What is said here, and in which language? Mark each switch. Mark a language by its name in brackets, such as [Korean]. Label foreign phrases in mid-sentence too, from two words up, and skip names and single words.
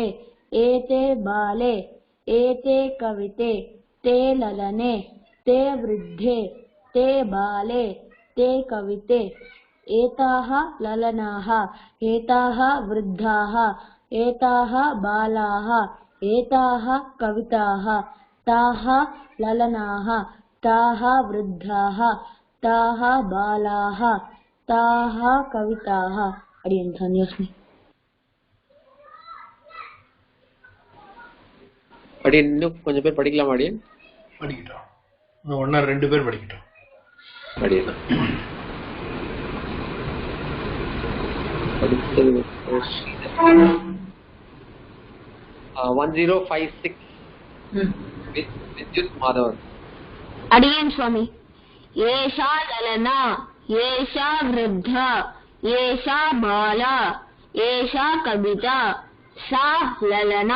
[Sanskrit] एते बाले एते कविते ते ललने ते वृद्धे ते बाले ते कविते एताः ललनाः एताः वृद्धाः एताः बालाः एताः कविताः ताः ललनाः ताः वृद्धाः ताः बालाः ताः कविताः। अडियन् धन्योस्मि। [Tamil] அடியன் இன்னும் கொஞ்சம் பேர் படிக்கலாம் அடியன். படிக்கட்டும், ஒன்னா 2 பேர் படிக்கட்டும் அடியன். படிச்சது 1056 विद्युत माधवन। [Sanskrit] अडियन् स्वामी एषा ललना एषा वृद्धा एषा बाला एषा कविता सा ललना